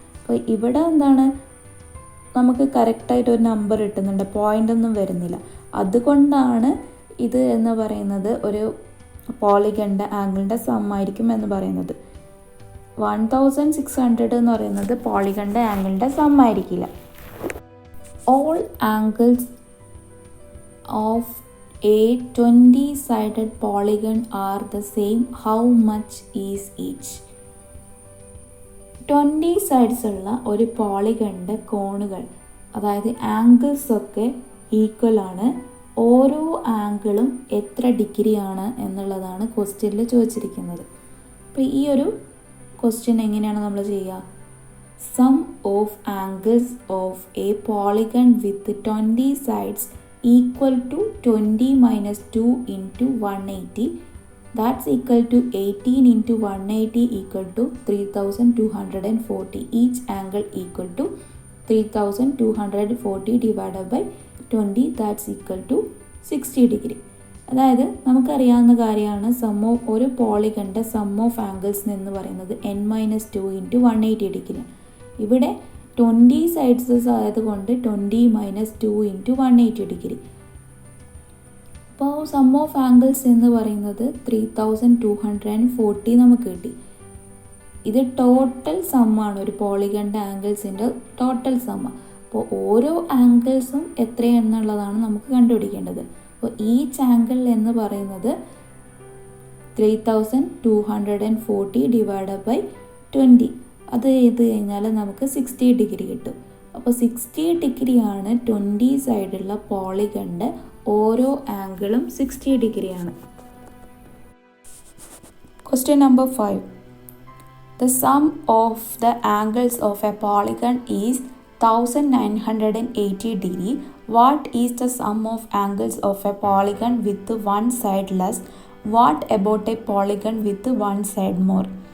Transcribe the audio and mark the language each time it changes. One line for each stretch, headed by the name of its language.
Malayalam: അപ്പോൾ ഇവിടെ എന്താണ്, നമുക്ക് കറക്റ്റായിട്ട് ഒരു നമ്പർ കിട്ടുന്നുണ്ട്, പോയിൻ്റ് ഒന്നും വരുന്നില്ല. അതുകൊണ്ടാണ് ഇത് എന്ന് പറയുന്നത് ഒരു പോളിഗണിൻ്റെ ആംഗിളിൻ്റെ സമ്മായിരിക്കും എന്ന് പറയുന്നത്. 1600 എന്ന് പറയുന്നത് പോളിഗണിൻ്റെ ആംഗിളിൻ്റെ സമ്മായിരിക്കില്ല.
English: All angles of a 20-sided polygon are the same. How much is each?
Malayalam: 20 sides ഉള്ള ഒരു പോളിഗണിൻ്റെ കോണുകൾ, അതായത് ആംഗിൾസ് ഒക്കെ ഈക്വൽ ആണ്. ഓരോ ആംഗിളും എത്ര ഡിഗ്രിയാണ് എന്നുള്ളതാണ് ക്വസ്റ്റ്യനിൽ ചോദിച്ചിരിക്കുന്നത്. അപ്പോൾ ഈ ഒരു ക്വസ്റ്റ്യൻ എങ്ങനെയാണ് നമ്മൾ ചെയ്യുക?
English: Sum of angles of a polygon with 20 sides equal to 20 minus 2 into 180. That's equal to 18 into 180 equal to 3240. Each angle equal to 3240 divided by 20. That's equal to 60 degree.
Malayalam: അതായത് നമുക്കറിയാവുന്ന കാര്യമാണ് ഒരു പോളിഗണിൻ്റെ സം ഓഫ് ആംഗിൾസ് എന്ന് പറയുന്നത് n-2 into 180 degree. ഇവിടെ 20 സൈഡ്സസ് ആയതുകൊണ്ട് 20 - 2 into 180 degree. അപ്പോൾ some of angles എന്ന് പറയുന്നത് 3240 നമുക്ക് കിട്ടി. ഇത് ടോട്ടൽ സമ്മാണ്, ഒരു പോളിഗണിൻ്റെ ആംഗിൾസിൻ്റെ ടോട്ടൽ സമ്മ. അപ്പോൾ ഓരോ ആംഗിൾസും എത്രയെന്നുള്ളതാണ് നമുക്ക് കണ്ടുപിടിക്കേണ്ടത്. അപ്പോൾ ഈച്ച് ആംഗിൾ എന്ന് പറയുന്നത് 3240 ഡിവൈഡ് ബൈ 20. അത് ചെയ്ത് കഴിഞ്ഞാൽ നമുക്ക് 60 ഡിഗ്രി കിട്ടും. അപ്പോൾ 60 ഡിഗ്രിയാണ് 20 സൈഡുള്ള പോളിഗണിൻ്റെ ഓരോ ആംഗിളും 60 ഡിഗ്രിയാണ്. Question number 5.
English: The sum of the angles of a polygon is 1980 degree. What is the sum of angles of a polygon with one side less? What about a polygon with one side more?